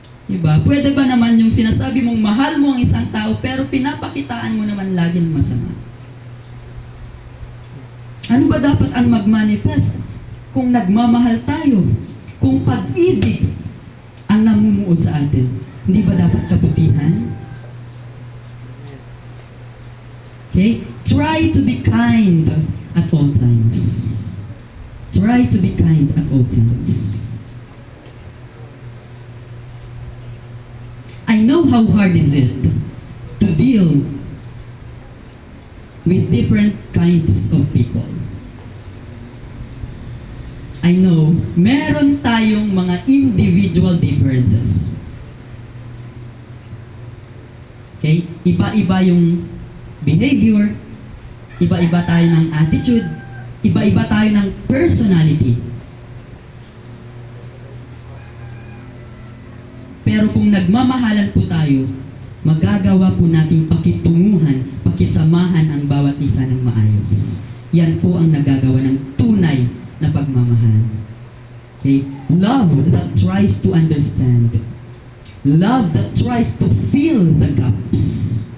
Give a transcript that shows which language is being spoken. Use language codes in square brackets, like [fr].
[tl] Diba? Pwede ba naman yung sinasabi mong mahal mo ang isang tao pero pinapakitaan mo naman lagi ng masama? Ano ba dapat ang mag-manifest kung nagmamahal tayo? Kung pag-ibig ang namumuo sa atin, hindi ba dapat kabutihan? [en] Okay? Try to be kind at all times. Try to be kind at all times. I know how hard is it to deal with different kinds of people. I know, [tl] meron tayong mga [en] individual differences. [tl] Okay? Iba-iba yung behavior, iba-iba tayo ng attitude, iba-iba tayo ng personality. Pero kung nagmamahalan po tayo, magagawa po nating pakitunguhan, pakisamahan ang bawat isa ng maayos. Yan po ang nagagawa ng tunay na pagmamahal. [en] Okay? Love that tries to understand. Love that tries to fill the gaps.